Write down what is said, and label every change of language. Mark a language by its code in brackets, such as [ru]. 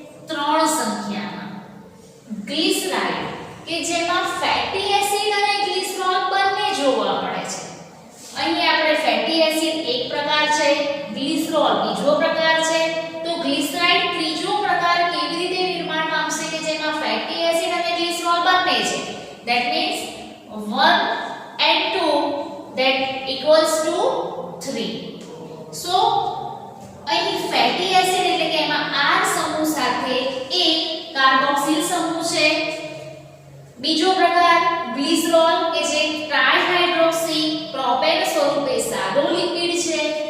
[gu] 3 સંખ્યામાં. ગ્લિસરાઇડ કે જેમાં ફેટી એસિડ અને ગ્લિસરોલ બંને જોવા મળે છે. અહીં આપણે ફેટી એસિડ એક પ્રકાર છે, ગ્લિસરોલ બીજો પ્રકાર છે. તો ગ્લિસરાઇડ ત્રીજો પ્રકાર કેવી રીતે નિર્માણ પામશે કે જેમાં ફેટી એસિડ અને ગ્લિસરોલ બંને છે? [en] That means 1 and 2 that equals to 3. [gu] So અહીં ફેટી એસિડ એટલે કે એમાં R સમૂહ સાથે એક કાર્બોક્સિલ સમૂહ છે. બીજો પ્રકાર ગ્લિસરોલ કે જે ટ્રાઇહાઇડ્રોક્સી પ્રોપેન સ્વરૂપે સાદો લિપિડ છે.